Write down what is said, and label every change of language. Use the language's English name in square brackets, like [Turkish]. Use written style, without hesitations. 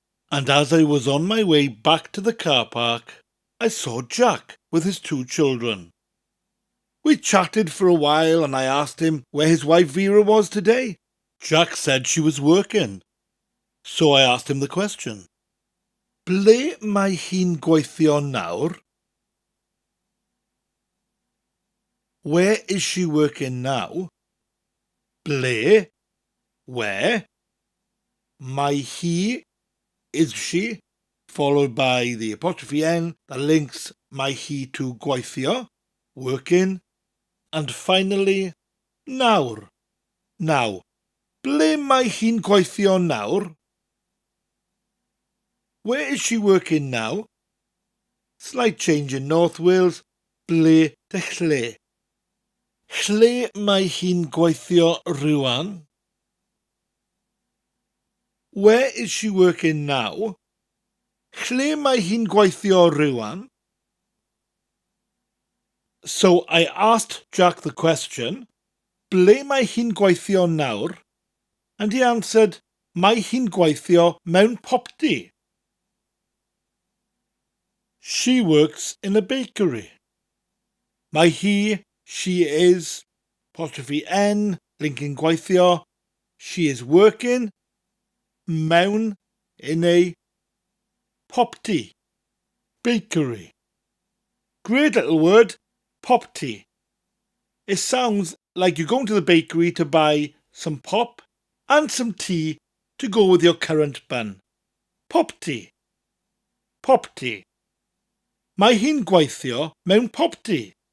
[English] And as I was on my way back to the car park, I saw Jack with his 2 children. We chatted for a while and I asked him where his wife Vera was today. Jack said she was working. So I asked him the question. [Welsh] Ble mae hi'n gweithio nawr? [English] Where is she working now? Ble, where, [Welsh] mae hi, [English] is she, followed by the apostrophe N that links mae hi to gweithio, working, and finally, nawr, now. [Welsh] Ble mae hi'n gweithio nawr? [English] Where is she working now? Slight change in North Wales, ble to lle. [Welsh] Lle mae hi'n gweithio rŵan? [English] Where is she working now? [Welsh] Lle mae hi'n gweithio rŵan? [English] So I asked Jack the question, [Welsh] ble mae hi'n gweithio nawr? [English] And he answered, [Welsh] mae hi'n gweithio mewn popty. [English] She works in a bakery. [Welsh] Mae hi, [English] she is, apostrophe N, linking gweithio. She is working, mewn, in a, popty, bakery. Great little word, popty. It sounds like you're going to the bakery to buy some pop and some tea to go with your currant bun. [Welsh] Popty. Popty. Mae hi'n gweithio mewn popty.